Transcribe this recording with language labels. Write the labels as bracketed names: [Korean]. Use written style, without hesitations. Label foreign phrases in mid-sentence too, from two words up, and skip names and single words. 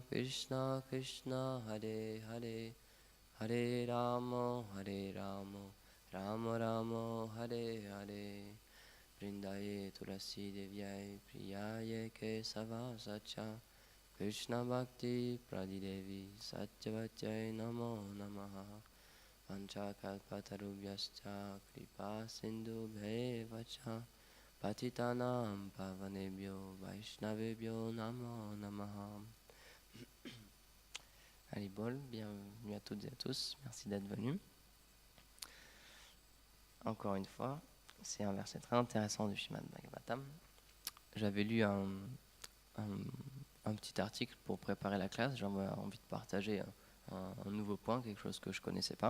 [Sanskrit] Krishna Hare Hare Hare Rama Rama Rama Hare Hare Vrindaye Tulasi Devyai Priyaye Kesava Sacha Krishna Bhakti Pradidevi Satyavachai Namo Namaha Panchakalpatarubhyascha Kripa Sindhu Bhevacha Patitanam Pavanebhyo Vaishnavebhyo Namo Namaha. [French] Allez, bol, bienvenue à toutes et à tous, merci d'être venus. Encore une fois, c'est un verset très intéressant du Srimad Bhagavatam. J'avais lu un petit article pour préparer la classe, j'avais envie de partager un nouveau point, quelque chose que je ne connaissais pas.